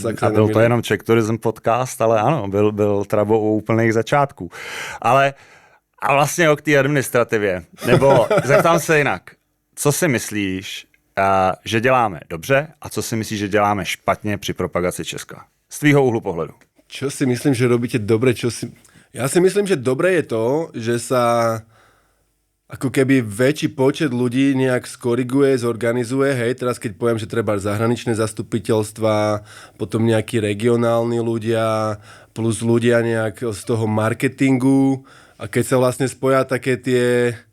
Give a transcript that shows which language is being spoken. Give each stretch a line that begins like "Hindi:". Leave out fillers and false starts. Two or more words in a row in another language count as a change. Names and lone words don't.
Czech: A byl to jenom Czech Tourism podcast, ale ano, byl Trabo u úplných začátků. A vlastně o k té administrativě, nebo zeptám se jinak, co si myslíš, že děláme dobře a co si myslíš, že děláme špatně při propagaci Česka? Z tvýho úhlu pohledu.
Slovak: Čo si myslím, že robíte dobre, Ja si myslím, že dobre je to, že sa ako keby väčší počet ľudí nejak skoriguje, zorganizuje, hej, teraz keď poviem, že treba zahraničné zastupiteľstva, potom nejakí regionálni ľudia, plus ľudia nejak z toho marketingu a keď sa vlastne spoja také tie